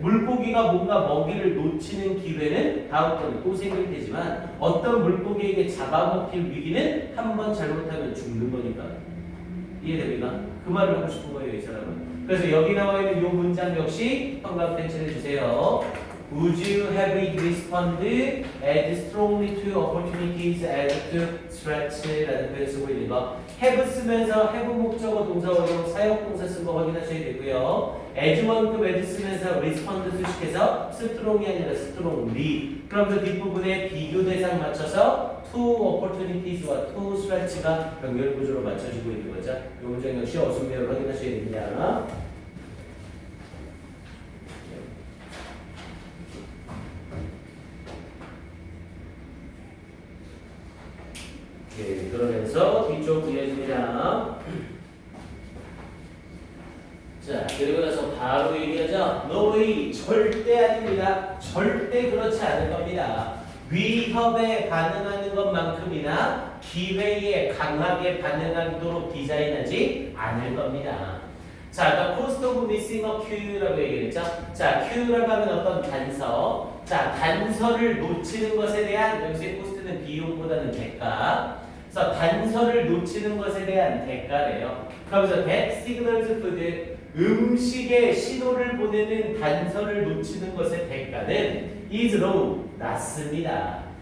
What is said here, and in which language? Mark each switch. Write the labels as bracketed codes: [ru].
[ko] 물고기가 뭔가 먹이를 놓치는 기회는 다음번에 또 생길 테지만 어떤 물고기에게 잡아먹힐 위기는 한 번 잘못하면 죽는 거니까. 이해됩니까? 그 말을 하고 싶은 거예요, 이 사람은. 그래서 여기 나와 있는 이 문장 역시 형광펜 칠해주세요. [en] Would you have it responded as strongly to opportunities as to threats? [ko] 라는 표현 쓰고 있는 거. have 쓰면서 have 목적어 동사 원형 사역 동사 쓴 거 확인하셔야 되고요. as 원급 as 쓰면서 respond 수식해서 strong이 아니라 strongly. 그러면서 뒷부분에 비교 대상 맞춰서 to opportunities와 to threats가 병렬 구조로 맞춰지고 있는 거죠. 이 문장 역시 어순배열 확인하셔야 됩니다. 예, 그러면서 뒤쪽 이어집니다. 자, 그리고 나서 바로 얘기하죠. [en] No way, [ko] 절대 아닙니다. 절대 그렇지 않을 겁니다. 위협에 반응하는 것만큼이나 기회에 강하게 반응하도록 디자인하지 않을 겁니다. [en] 자, the cost of missing a Q라고 [ko] 얘기했죠. 자, Q라고 하면 어떤 단서. 자, 단서를 놓치는 것에 대한 여기서의 cost는 비용보다는 대가. 그래서 단서를 놓치는 것에 대한 대가래요. 그러면서 [en] that signals food [ko] 음식에 신호를 보내는 단서를 놓치는 것의 대가는 [en] is low [ko] 낮습니다.